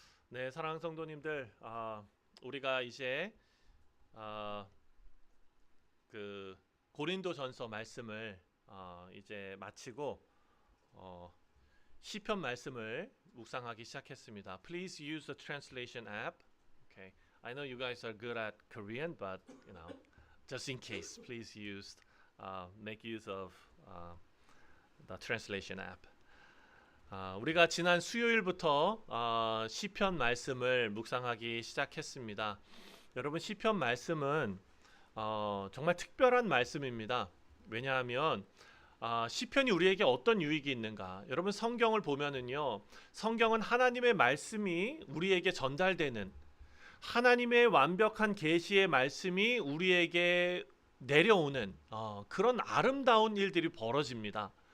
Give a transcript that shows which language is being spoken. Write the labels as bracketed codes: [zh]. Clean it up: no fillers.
[ko] 네, 사랑하는 성도님들, 우리가 이제 그 고린도전서 말씀을 이제 마치고 시편 말씀을 묵상하기 시작했습니다. [en] Please use the translation app. Okay. I know you guys are good at Korean, but just in case, please make use of the translation app. [ko] 우리가 지난 수요일부터 시편 말씀을 묵상하기 시작했습니다. 여러분, 시편 말씀은 정말 특별한 말씀입니다. 왜냐하면 시편이 우리에게 어떤 유익이 있는가? 여러분, 성경을 보면은요, 성경은 하나님의 말씀이 우리에게 전달되는, 하나님의 완벽한 계시의 말씀이 우리에게 내려오는 그런 아름다운 일들이 벌어집니다.